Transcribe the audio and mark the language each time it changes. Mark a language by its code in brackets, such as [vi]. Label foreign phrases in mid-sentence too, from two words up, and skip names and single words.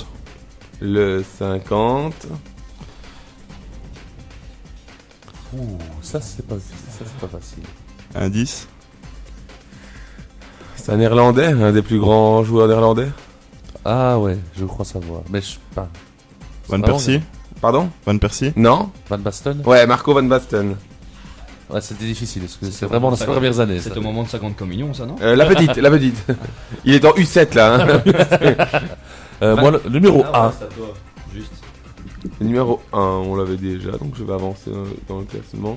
[fr] Le 50. Ouh, ça c'est pas facile. Indice. C'est un néerlandais, un des plus grands joueurs néerlandais. Ah ouais, je crois savoir. Mais je sais pas. Van vraiment Persie. Pardon? Van Persie. Non? Van Basten. Ouais, Marco Van Basten. Ouais, c'était difficile parce que c'est vraiment dans ses premières années. C'est ça. au moment de sa grande communion, ça, non? La petite, la petite. Il est en U7 là. Hein. Moi, le numéro 1. c'est à toi. Juste. Le numéro 1, on l'avait déjà, donc je vais avancer dans le classement.